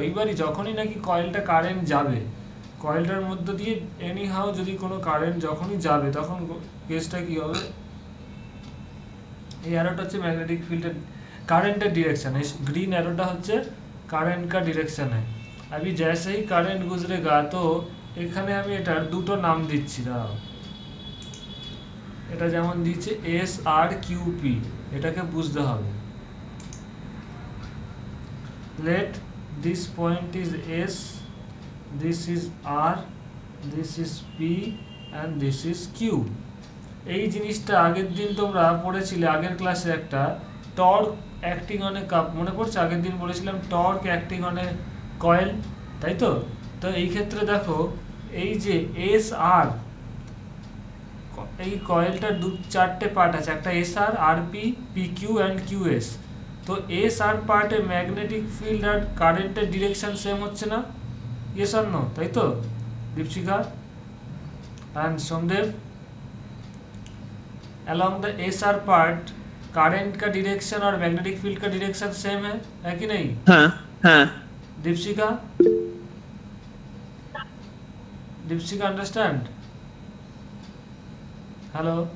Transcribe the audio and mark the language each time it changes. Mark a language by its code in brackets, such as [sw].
[bn] এইবারই যখনই নাকি কয়েলটা কারেন্ট যাবে, কয়েলটার মধ্য দিয়ে এনি হাউ যদি কোনো কারেন্ট যখনই যাবে, তখন কেসটা কি হবে, এই অ্যারোটা হচ্ছে ম্যাগনেটিক ফিল্ডের কারেंट [hi] डिरेक्शन है, [bn] ग्रीन एरोटा হচ্ছে কারেন্ট का डिरेक्शन है। [hi] अभी जैसे ही करंट गुजरेगा तो [bn] এখানে আমি এটার দুটো নাম দিচ্ছি, দাঁড়াও। এটা যেমন দিচ্ছে SRQP, এটাকে বুঝতে হবে। [en] let this point is S, this is R, this is P and this is Q। [bn] এই জিনিসটা আগের দিন তোমরা পড়েছিলে আগের ক্লাসে, একটা torque acting on a cup, মনে পড়ছে? আগের দিন বলেছিলাম torque acting on a coil, তাই তো? তো এই ক্ষেত্রে দেখো, এই যে SR, এই কয়েলটার চারটে পার্ট আছে, একটা SR, RP, PQ and QS। তো SR পার্টে ম্যাগনেটিক ফিল্ড আর কারেন্টের ডিরেকশন সেম হচ্ছে না? ইয়েস অর নো, তাই তো দীপশিখা and Somdev? [en] along the SR part [hi] current का डायरेक्शन और मैग्नेटिक फील्ड का डायरेक्शन सेम है कि नहीं? हाँ हाँ। [en] Deepshikha, Deepshikha understand? Hello.